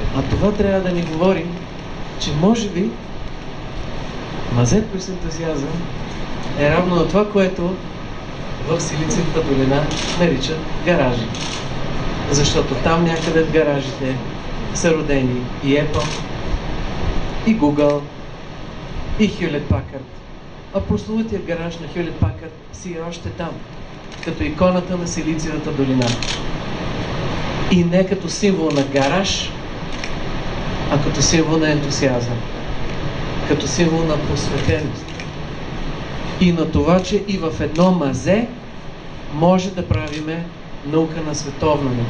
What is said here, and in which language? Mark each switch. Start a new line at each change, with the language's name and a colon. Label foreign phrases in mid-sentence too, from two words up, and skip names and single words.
Bulgarian: А това трябва да ни говори, че може би мазето с ентузиазъм е равно на това, което в Силициевата долина наричат гаражи. Защото там някъде в гаражите са родени и Apple, и Google, и Hewlett Packard. А прословутият гараж на Hewlett Packard си е още там, като иконата на Силициевата долина. И не като символ на гараж, а като символ на ентусиазъм, като символ на посветеност. И на това, че и в едно мазе може да правиме наука на световно ниво.